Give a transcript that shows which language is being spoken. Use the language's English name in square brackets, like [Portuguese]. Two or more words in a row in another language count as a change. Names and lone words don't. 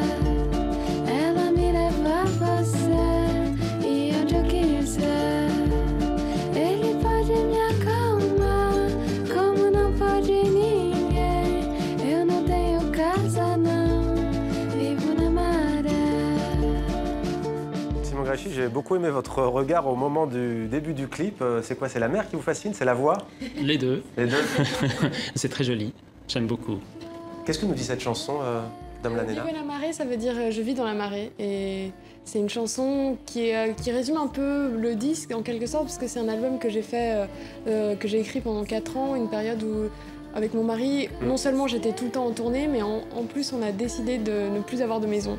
[Portuguese] Ela me leva a você e onde eu quiser. Ele pode me acalmar, como não pode ninguém. Eu não tenho casa não, vivo na maré. [French] Simon Graifi, j'ai beaucoup aimé votre regard au moment du début du clip. C'est quoi? C'est la mer qui vous fascine? C'est la voix? Les deux. Les deux. C'est très joli, j'aime beaucoup. Qu'est-ce que nous dit cette chanson, Dom Lanena? Vivre la marée, ça veut dire je vis dans la marée. Et c'est une chanson qui résume un peu le disque en quelque sorte, parce que c'est un album que j'ai fait, que j'ai écrit pendant 4 ans, une période où, avec mon mari, non seulement j'étais tout le temps en tournée, mais en plus on a décidé de ne plus avoir de maison.